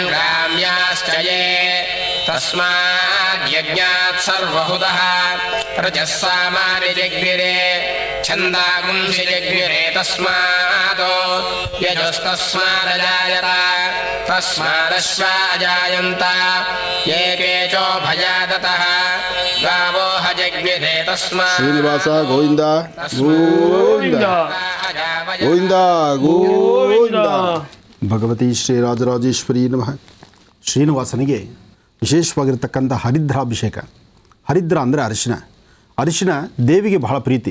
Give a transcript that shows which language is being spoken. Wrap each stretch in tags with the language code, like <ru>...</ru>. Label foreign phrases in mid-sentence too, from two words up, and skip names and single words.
<sa>ग्राम्याश्च ये तस्माद्यज्ञात् सर्वहुतः रजः सामानि जग्निरे छन्दागुंसि जग्निरे तस्मादो यजस्तस्मादजायत तस्मादश्वा अजायन्त ये केचोभयादतः गावो हजग्निरे तस्मात् ಶ್ರೀನಿವಾಸ ಗೋವಿಂದ ಗೋವಿಂದ ಗೋವಿಂದ ಗೋವಿಂದ. ಭಗವತಿ ಶ್ರೀರಾಜರಾಜೇಶ್ವರಿ ನಮಃ.</sa> <kn>ಶ್ರೀನಿವಾಸನಿಗೆ ವಿಶೇಷವಾಗಿರ್ತಕ್ಕಂಥ ಹರಿದ್ರಾಭಿಷೇಕ. ಹರಿದ್ರ ಅಂದರೆ ಅರಿಶಿನ. ಅರಿಶಿನ ದೇವಿಗೆ ಬಹಳ ಪ್ರೀತಿ.</kn>